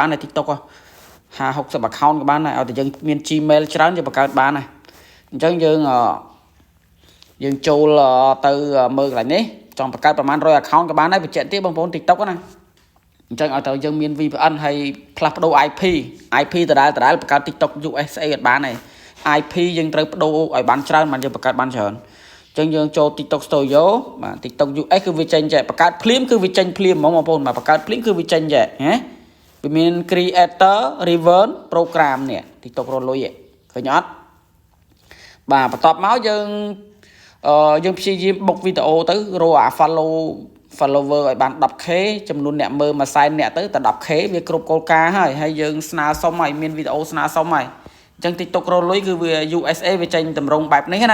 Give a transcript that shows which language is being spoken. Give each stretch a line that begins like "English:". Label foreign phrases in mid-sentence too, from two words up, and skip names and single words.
Khmer: បានដែរ TikTok 50-60 account ក៏បានដែរឲ្យតែយើងមាន Gmail ច្រើនយើងបង្កើតបានណាអញ្ចឹងយើងចូលទៅមើលកន្លែងនេះចង់បង្កើតប្រមាណ100 account ក៏បានដែរបញ្ជាក់ទៀតបងប្អូន TikTok ណាអញ្ចឹងឲ្យតែយើងមាន VPN ហើយផ្លាស់ប្ដូរ IP ដដែលបង្កើត TikTok USA អត់បានទេ IP យើងត្រូវ ប្ដូរឲ្យបានច្រើនបានយើងបង្កើតបានច្រើនអញ្ចឹងយើងចូល TikTok Studio បាទ TikTok US គឺវាចេញចែបង្កើតភ្លាមគឺវាចេញភ្លាមហ្មងបងប្អូនបាទបង្កើតភ្លាមគឺវាចេញចែណាវាមាន
English: creator reverse program
Khmer: នេះ TikTok រលុយ ឃើញអត់បាទបន្ទាប់មកយើងព្យាយាមបុកវីដេអូទៅរកអា follower ឲ្យបាន 10k ចំនួនអ្នកមើលមួយសែនអ្នកទៅតែ 10k វាគ្រប់គោលការ ណ៍ហើយយើងស្នើសុំឲ្យមានវីដេអូស្នើសុំហើយអញ្ចឹង TikTok រលុយគឺវា USA វាចេញតម្រង់បែបនេះ